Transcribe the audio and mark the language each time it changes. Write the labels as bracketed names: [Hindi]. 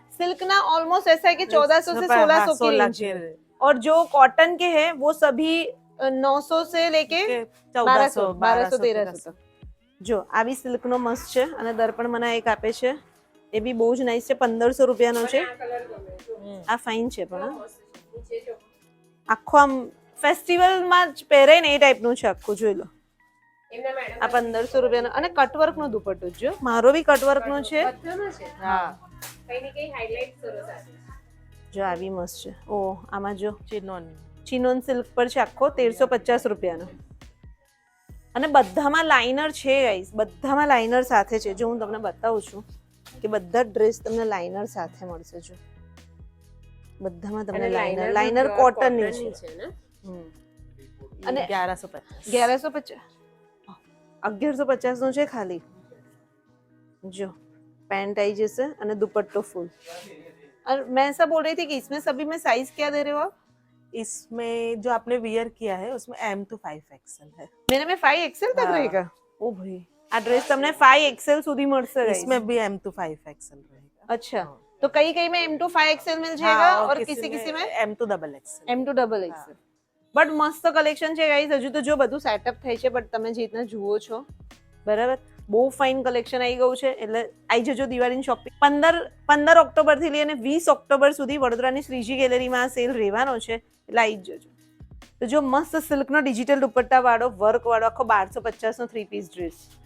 [Hindi] Silk ना almost ऐसा है कि 1400 से 1600 की रेंज है, और जो कॉटन के हैं वो सभी 900 से लेके 1200 1300 तक. [Gujarati] જો આ બી સિલ્ક નો મસ્ત છે, અને દર્પણ મને એક આપે છે, એ બી બહુ જ નાઇસ છે. 1500 રૂપિયાનો છે. આ ફાઇન છે, પણ આખો આમ ફેસ્ટિવલમાં જ પહેરે ને એ ટાઈપનું છે આખું. જોઈ લો, આ 1500 રૂપિયાનો, અને કટવર્ક નો દુપટ્ટો. જો મારો બી કટવર્ક નો છે. [Hindi] हाँ. [Gujarati] જો આવી મસ્ત છે. ઓ આમાં જો [Hindi] चिनोन. [Gujarati] ચિનોન સિલ્ક પર છે આખો 1350 રૂપિયાનો. અને બધામાં લાઇનર છે ગાઈસ, બધામાં લાઇનર સાથે છે. જો હું તમને બતાવું છું કે બધા ડ્રેસ તમને લાઇનર સાથે મળશે. જો બધામાં તમને લાઇનર કોટન ની છે. અને 1150. 1150 નો છે ખાલી. [Hindi] જો पैंट आई जैसे અને दुपट्टो फुल. और मैं ऐसा बोल रही थी कि इसमें सभी में साइज क्या दे रहे हो आप? इसमें जो आपने वियर किया है उसमें M to 5XL है. मेरे में 5XL तक रहेगा. ओ भाई [Gujarati] આ ડ્રેસ તમને 5XL સુધી મળશે guys. [Hindi] इसमें भी M to 5XL रहेगा। अच्छा तो कई कई में M to 5XL मिल जाएगा हाँ, और किसी किसी में M to double XL। [Gujarati] M to double XL but મસ્ત કલેક્શન છે ગાઈઝ હજુ તો જો બધું સેટઅપ થાય છે બટ તમે જે રીતના જુઓ છો બરાબર બહુ ફાઇન કલેક્શન આવી ગયું છે એટલે આવી જજો દિવાળીની શોપિંગ 15 ઓક્ટોબરથી લઈને 20 ઓક્ટોબર સુધી વડોદરાની શ્રીજી ગેલેરીમાં આ સેલ રહેવાનો છે એટલે આવી જ જજો તો જો મસ્ત સિલ્કનો ડિજિટલ દુપટ્ટા વાળો વર્ક વાળો આખો 1250 નો 3 પીસ ડ્રેસ